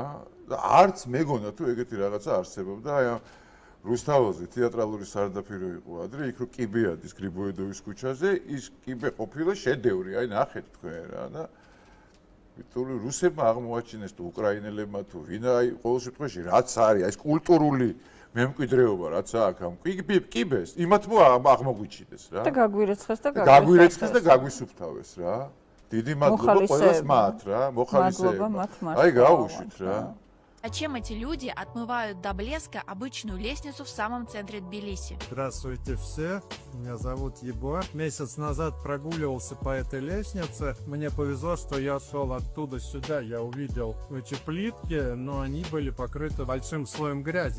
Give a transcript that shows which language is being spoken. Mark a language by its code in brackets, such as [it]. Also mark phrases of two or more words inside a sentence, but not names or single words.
[ka] და არც მეგონა თუ ეგეთი რაღაცა არსებობდა აი რუსთაველზე თეატრალური სარდაფირო იყო ადრე იქ რო კიბე ადის გრიბოედოვის ქუჩაზე ის კიბე ყოფილა შედევრი აი ნახეთ თქვენ რა და ვიტყვი რუსებმა აღმოაჩინეს თუ უკრაინელებმა თუ ვინ აი ყოველ შემთხვევაში რაც არის აი ეს კულტურული მემკვიდრეობა რაც აქვს ამ კიბეს იმათმა აღმოგვიჩინეს რა და გაგვირეცხეს და გაგვისუფთავეს რა დიდი მადლობა ყველას მათ რა მოხალისეებმა აი გავუშვით რა [ru] Зачем эти люди отмывают до блеска обычную лестницу в самом центре Тбилиси? Здравствуйте все, меня зовут Егор. Месяц назад прогуливался по этой лестнице. Мне повезло, что я шел оттуда сюда. Я увидел эти плитки, но они были покрыты большим слоем грязи.